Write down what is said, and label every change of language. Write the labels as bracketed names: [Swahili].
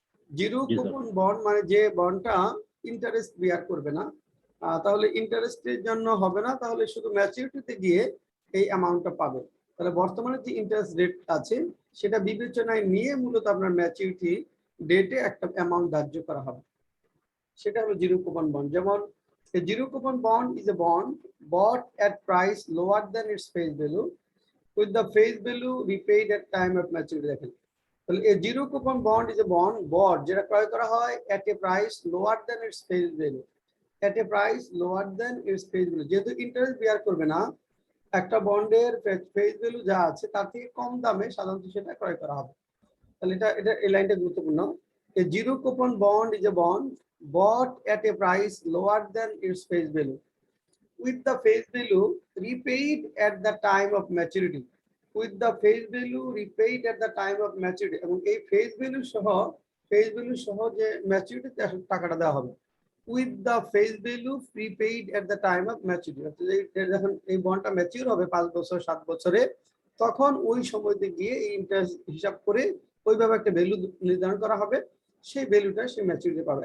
[Bangla] Zero coupon bond মানে যে বন্ডটা interest বিয়ার করবে না, তাহলে ইন্টারেস্টের জন্য হবে না, তাহলে শুধু ম্যাচুরিটিতে গিয়ে এই অ্যামাউন্টটা পাবে। তাহলে বর্তমানে যে ইন্টারেস্ট রেট আছে সেটা বিবেচনায় নিয়ে মূলত আপনার ম্যাচুরিটি ডেটে একটা অ্যামাউন্ট ধার্য করা হবে, সেটা হলো জিরো কুপন বন্ড। [English] যেমন a zero coupon bond is a bond bought at price lower than its face value with the face value repaid at time of maturity. [Bangla] দেখেন, তাহলে [English] a zero coupon bond is a bond bought [Bangla] যেটা ক্রয় করা হয় [English] at a price lower than its face value, at a price lower than its face value। [Bangla] যেহেতু interest বিয়ার করবে না, একটা বন্ডের ফেস ভ্যালু যা আছে তার থেকে কম দামে সাধারণত সেটা ক্রয় করা হবে। তাহলে এটা এই লাইনটা গুরুত্বপূর্ণ। [English] A zero coupon bond is a bond bought at a price lower than its face value, with the face value repaid at the time of maturity. With the face value repaid at the time of maturity, [Bangla] এবং এই face value সহ যে maturity টাকাটা দেওয়া হবে, [English] with the face value prepaid at the time of maturity, [Bangla] যখন এই বন্ডটা mature হবে 5 বছর 7 বছরে, তখন ওই সময়তে গিয়ে এই ইন্টারেস্ট হিসাব করে ওইভাবে একটা ভ্যালু নির্ধারণ করা হবে, সেই ভ্যালুটা সে ম্যাচুরিটি পাবে।